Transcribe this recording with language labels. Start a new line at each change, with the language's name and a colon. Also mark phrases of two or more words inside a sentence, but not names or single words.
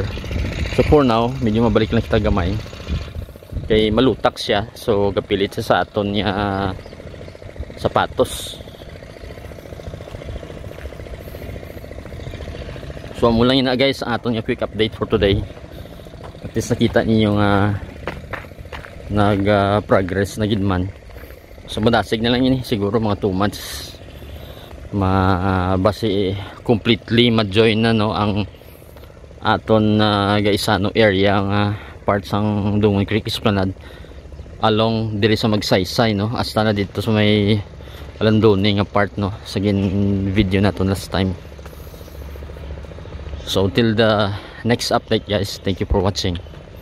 Hiligaynon: So
English: for now
Hiligaynon: medyo mabalik lang kita gamay kay malutak siya, so gapilit siya sa aton niya sapatos. So amo lang yun na guys ang aton niya
English: quick update for today.
Hiligaynon: At least nakita niyo nga nag progress na gid man. So madasig na lang yun, siguro mga 2 months base completely ma-join na, no, ang aton Gaisano area nga parts ang Dungon Creek Esplanade along diri sa Magsaysay, no, hasta na dito sa may Alandone nga part, no, sa gin video naton last time.
English: So till the next update guys, thank you for watching.